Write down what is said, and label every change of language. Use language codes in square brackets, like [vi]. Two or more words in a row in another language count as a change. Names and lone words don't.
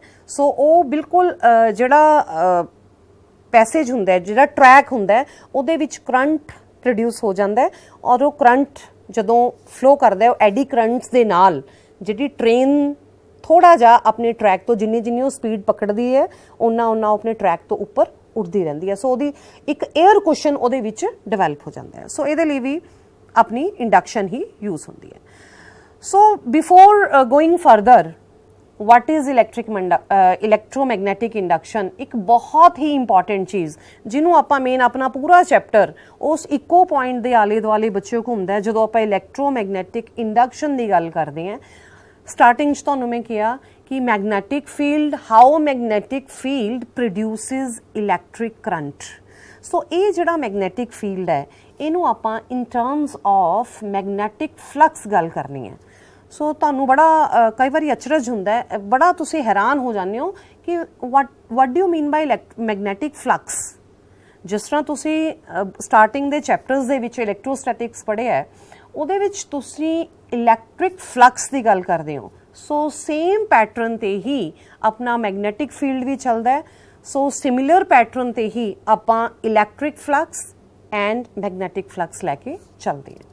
[pa] ਸੋ ਉਹ ਬਿਲਕੁਲ ਜਿਹੜਾ ਪੈਸੇਜ ਹੁੰਦਾ ਹੈ, ਜਿਹੜਾ ਟਰੈਕ ਹੁੰਦਾ ਹੈ, ਉਹਦੇ ਵਿੱਚ [en] current produce [pa] ਹੋ ਜਾਂਦਾ ਹੈ, ਔਰ ਉਹ ਕਰੰਟ ਜਦੋਂ ਫਲੋ ਕਰਦਾ ਹੈ ਉਹ [en] eddy currents [pa] ਦੇ ਨਾਲ ਜਿਹੜੀ ਟ੍ਰੇਨ ਥੋੜਾ ਜਿਹਾ ਆਪਣੇ ਟਰੈਕ ਤੋਂ ਜਿੰਨੀ ਉਹ ਸਪੀਡ ਪਕੜਦੀ ਹੈ ਉਹਨਾਂ ਆਪਣੇ ਟਰੈਕ ਤੋਂ ਉੱਪਰ ਉੱਡਦੀ ਰਹਿੰਦੀ ਹੈ। ਸੋ ਉਹਦੀ ਇੱਕ [en] air cushion [pa] ਉਹਦੇ ਵਿੱਚ ਡਿਵੈਲਪ ਹੋ ਜਾਂਦਾ ਹੈ। ਸੋ ਇਹਦੇ ਲਈ ਵੀ ਆਪਣੀ ਇੰਡਕਸ਼ਨ ਹੀ ਯੂਜ਼ ਹੁੰਦੀ ਹੈ। [en] so before going further, what is electromagnetic induction, [pa] ਇੱਕ ਬਹੁਤ ਹੀ ਇੰਪੋਰਟੈਂਟ ਚੀਜ਼ ਜਿਹਨੂੰ ਆਪਾਂ ਮੇਨ ਆਪਣਾ ਪੂਰਾ ਚੈਪਟਰ ਉਸ ਇੱਕੋ ਪੁਆਇੰਟ ਦੇ ਆਲੇ ਦੁਆਲੇ ਬੱਚੇ ਘੁੰਮਦਾ ਹੈ ਜਦੋਂ ਆਪਾਂ [en] electromagnetic induction [pa] ਦੀ ਗੱਲ ਕਰਦੇ ਹਾਂ। [en] starting [pa] 'ਚ ਤੁਹਾਨੂੰ ਮੈਂ ਕਿਹਾ ਕਿ [en] magnetic field, how magnetic field produces electric current. [pa] ਸੋ ਇਹ ਜਿਹੜਾ ਮੈਗਨੈਟਿਕ ਫੀਲਡ ਹੈ ਇਹਨੂੰ ਆਪਾਂ [en] in terms of magnetic flux [pa] ਗੱਲ ਕਰਨੀ ਹੈ। ਸੋ ਤੁਹਾਨੂੰ ਬੜਾ ਕਈ ਵਾਰੀ ਅਚਰਜ ਹੁੰਦਾ ਹੈ, ਬੜਾ ਤੁਸੀਂ ਹੈਰਾਨ ਹੋ ਜਾਂਦੇ ਹੋ ਕਿ [en] what do you mean by magnetic flux. [pa] ਜਿਸ ਤਰ੍ਹਾਂ ਤੁਸੀਂ ਸਟਾਰਟਿੰਗ ਦੇ ਚੈਪਟਰਸ ਦੇ ਵਿੱਚ ਇਲੈਕਟ੍ਰੋਸਟੈਟਿਕਸ ਪੜ੍ਹਿਆ ਹੈ, ਉਹਦੇ ਵਿੱਚ ਤੁਸੀਂ [en] electric flux [pa] ਦੀ ਗੱਲ ਕਰਦੇ ਹੋ। ਸੋ [en] same pattern [pa] ਤੇ ਹੀ ਆਪਣਾ ਮੈਗਨੈਟਿਕ ਫੀਲਡ ਵੀ ਚੱਲਦਾ ਹੈ। ਸੋ [en] similar pattern [pa] ਤੇ ਹੀ ਆਪਾਂ [en] electric flux and magnetic flux [pa] ਲੈ ਕੇ ਚੱਲਦੇ ਹਾਂ।